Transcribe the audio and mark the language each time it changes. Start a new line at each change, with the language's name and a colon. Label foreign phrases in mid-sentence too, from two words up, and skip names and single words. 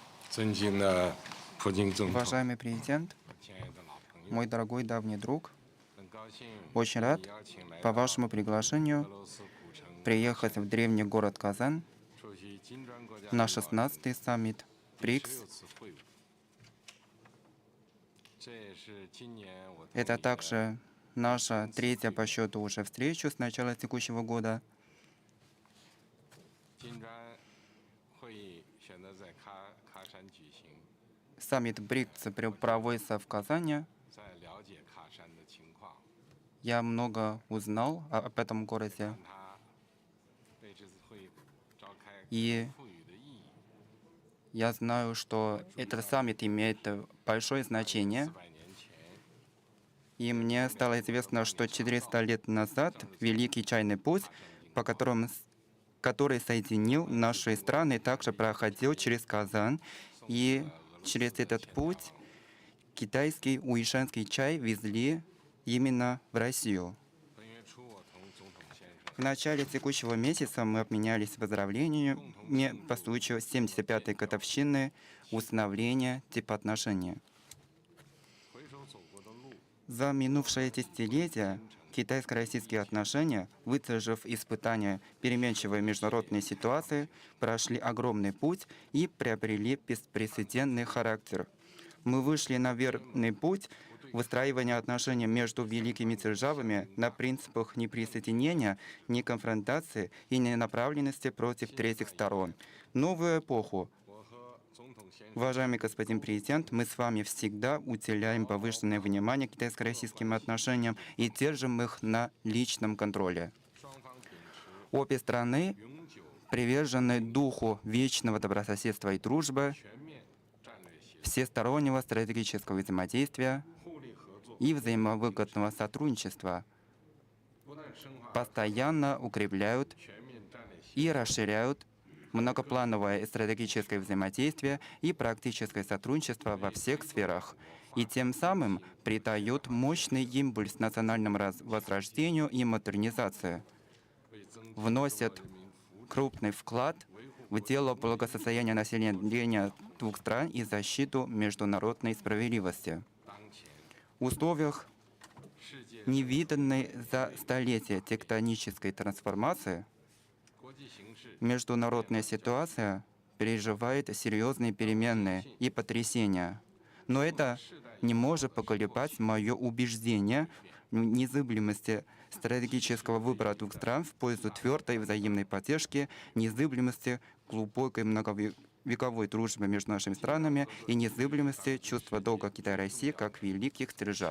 Chinese: 尊敬的普京总统，
Russian: Уважаемый президент,
Chinese: 亲爱的老朋友，
Russian: мой дорогой давний друг,
Chinese: 很高兴
Russian: очень
Chinese: 被
Russian: рад
Chinese: 你邀请来
Russian: по
Chinese: 到
Russian: вашему
Chinese: 俄
Russian: приглашению
Chinese: 罗斯古城
Russian: приехать в древний город Казань
Chinese: 出席金砖国家
Russian: на
Chinese: 领导人
Russian: 16-й саммит
Chinese: 第
Russian: БРИКС.
Chinese: 16次会晤。这也是今年我同
Russian: Это
Chinese: 你的
Russian: также наша третья по счету уже встреча с начала текущего года.
Chinese: 金砖会议选择在喀山举行，
Russian: Саммит БРИКС проводится в Казани.
Chinese: 在了解喀山的情况，
Russian: Я много узнал об этом городе.
Chinese: 让它为这次会议召开
Russian: И
Chinese: 赋予的意义。
Russian: я знаю, что этот саммит имеет большое значение.
Chinese: 400 年前，
Russian: И мне стало известно, что 400 лет назад Великий Чайный путь, который соединил наши страны, также проходил через Казань. И через этот путь китайский уишанский чай везли именно в Россию.
Chinese: 本月初我同总统先生
Russian: В начале текущего месяца мы обменялись поздравлениями по случаю 75-й годовщины установления типа отношений.
Chinese: 回首走过的路，
Russian: За минувшее десятилетие китайско-российские отношения, выдержав испытания переменчивой международной ситуации, прошли огромный путь и приобрели беспрецедентный характер. Мы вышли на верный путь выстраивания отношений между великими державами на принципах ни присоединения, ни конфронтации и ни направленности против третьих сторон. Новую эпоху.
Chinese: 我和总统先生
Russian: Уважаемый господин президент, мы с вами всегда уделяем повышенное внимание китайско-российским отношениям и держим их на личном контроле.
Chinese: 双方秉持
Russian: Обе страны
Chinese: 永久
Russian: привержены духу вечного добрососедства и дружбы,
Chinese: 全面战略协作、
Russian: всестороннего стратегического взаимодействия
Chinese: 互利合作，
Russian: и взаимовыгодного сотрудничества,
Chinese: 不断深化
Russian: постоянно укрепляют
Chinese: 全面战略协
Russian: и расширяют многоплановое и стратегическое взаимодействие и практическое сотрудничество во всех сферах, и тем самым придают мощный импульс национальному возрождению и модернизации,
Chinese: 为增进
Russian: вносят
Chinese: 人民福祉、
Russian: крупный вклад
Chinese: 维护
Russian: в дело благосостояния населения двух стран и защиту международной справедливости.
Chinese: 当前
Russian: В условиях
Chinese: 世界
Russian: невиданной за столетия тектонической трансформации
Chinese: 国际形势
Russian: международная ситуация переживает серьезные перемены и потрясения. Но это не может поколебать мое убеждение в незыблемости стратегического выбора двух стран в пользу твердой взаимной поддержки, незыблемости глубокой многовековой дружбы между нашими странами и незыблемости чувства долга Китая и России как великих держав.